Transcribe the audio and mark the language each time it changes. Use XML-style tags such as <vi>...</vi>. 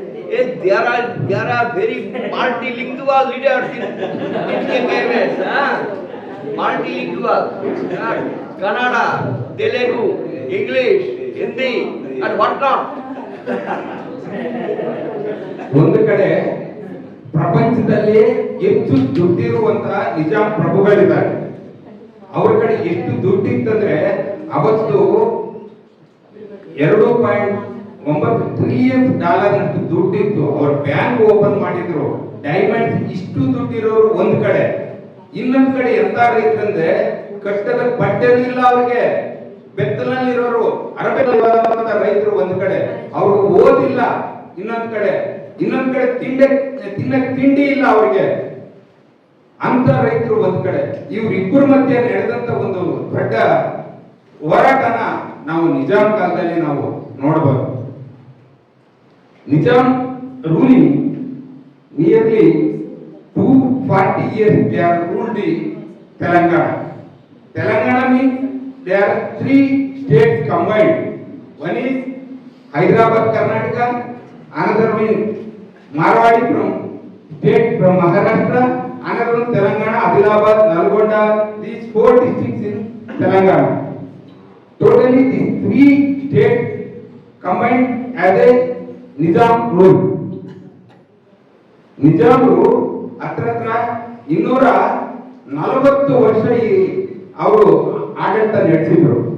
<en>Yes, there are very multilingual leaders in KKS. Multilingual. Kannada, Telugu, English, Hindi, and what not.</en> <kn>ಒಂದು ಕಡೆ ಪ್ರಪಂಚದಲ್ಲಿ ಹೆಚ್ಚು ದುಡ್ಡಿರುವಂತಹ ನಿಜಾಮ್ ಪ್ರಭುಗಳಿದ್ದಾರೆ. ಅವ್ರ ಕಡೆ ಎಷ್ಟು ದುಡ್ಡಿತ್ತಂದ್ರೆ ಅವತ್ತು $2.9 ಟ್ರಿಲಿಯನ್ ನಷ್ಟು ದುಡ್ಡಿತ್ತು. ಅವ್ರ ಬ್ಯಾಂಕ್ ಓಪನ್ ಮಾಡಿದ್ರು. ಡೈಮಂಡ್ಸ್ ಇಷ್ಟು ದುಡ್ಡಿರೋರು ಒಂದ್ ಕಡೆ, ಇನ್ನೊಂದ್ ಕಡೆ ಎಂತ ರೈತರಂದ್ರೆ ಕಷ್ಟದ ಬಟ್ಟೆನೂ ಇಲ್ಲ ಅವ್ರಿಗೆ, ಬೆತ್ತಲಲ್ಲಿರೋರು ಅರಬೆಲ್ಲ ರೈತರು ಒಂದ್ ಕಡೆ, ಅವ್ರಿಗೆ ಓದಿಲ್ಲ. ಇನ್ನೊಂದ್ ಕಡೆ ತಿನ್ನಕ್ ತಿಂಡಿ ಇಲ್ಲ ಅವ್ರಿಗೆ, ಅಂತ ರೈತರು ಒಂದ್ ಕಡೆ. ಇವ್ರಿಬ್ಬರ ಮಧ್ಯೆ ನಡೆದಂತ ಒಂದು ದೊಡ್ಡ ಹೋರಾಟನ ನಾವು ನಿಜಾಮ್ ಕಾಲದಲ್ಲಿ ನಾವು ನೋಡಬಹುದು.</kn> <en>Nizam ruling nearly 240 years they are ruled the Telangana. Telangana means there are 3 states combined. One is Hyderabad, Karnataka. Another one Marwadi state from Maharashtra. Another one Telangana, Adilabad, Nalgonda. These 4 districts in Telangana. Totally these three states combined as a Nizam rule.</en> <kn>ನಿಜಾಮರು ಹತ್ರ 240 ವರ್ಷ ಅವರು ಆಡಳಿತ ನಡೆಸಿದ್ರು.</kn>